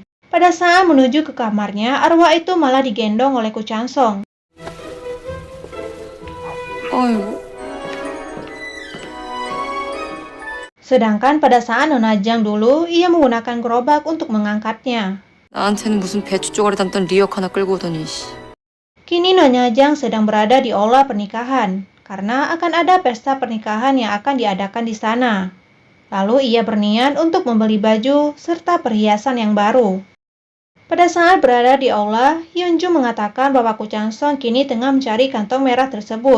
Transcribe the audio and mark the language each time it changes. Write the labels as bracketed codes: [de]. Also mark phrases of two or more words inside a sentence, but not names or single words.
[id] Pada saat menuju ke kamarnya, arwah itu malah digendong oleh Ku Chang Song. [ko] 어이구. [id] Sedangkan pada saat Nona Jang dulu, ia menggunakan gerobak untuk mengangkatnya. [ko] 나한테는 무슨 배추 쪼가리 담던 리역 하나 끌고 오더니. [id] Kini Nona Jang sedang berada di aula pernikahan, karena akan ada pesta pernikahan yang akan diadakan di sana. Lalu ia berniat untuk membeli baju serta perhiasan yang baru. Pada saat berada di aula, Hyunjoo mengatakan bahwa Ku Chang Song kini tengah mencari kantong merah tersebut.